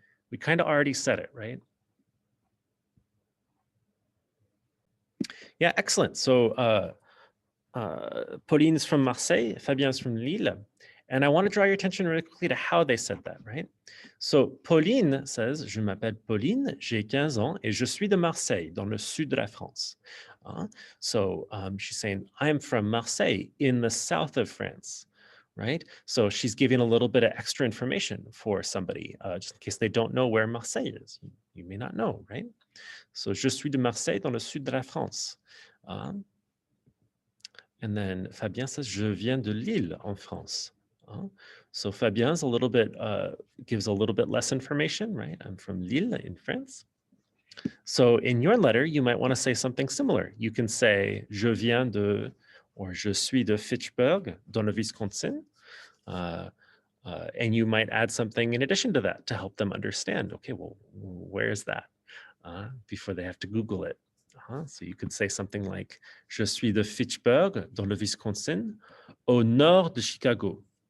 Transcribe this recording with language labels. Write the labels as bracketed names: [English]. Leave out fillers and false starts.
[English] We kind of already said it, right? Yeah, excellent. So Pauline is from Marseille, Fabien is from Lille. And I want to draw your attention really quickly to how they said that, right? So Pauline says, [French] je m'appelle Pauline, j'ai 15 ans et je suis de Marseille, dans le sud de la France. [English] So she's saying, I'm from Marseille in the south of France, right? So she's giving a little bit of extra information for somebody, just in case they don't know where Marseille is. You may not know, right? [French] So, je suis de Marseille dans le sud de la France. [English] And then Fabien says, [French] je viens de Lille en France. [English] So Fabien's a little bit, gives a little bit less information, right? I'm from Lille in France. So in your letter, you might want to say something similar. You can say, je viens de, or je suis de Fitchburg, dans le Wisconsin. And you might add something in addition to that to help them understand, okay, well, where is that? Before they have to Google it. So you could say something like, [French] je suis de Fitchburg, dans le Wisconsin, au nord de Chicago.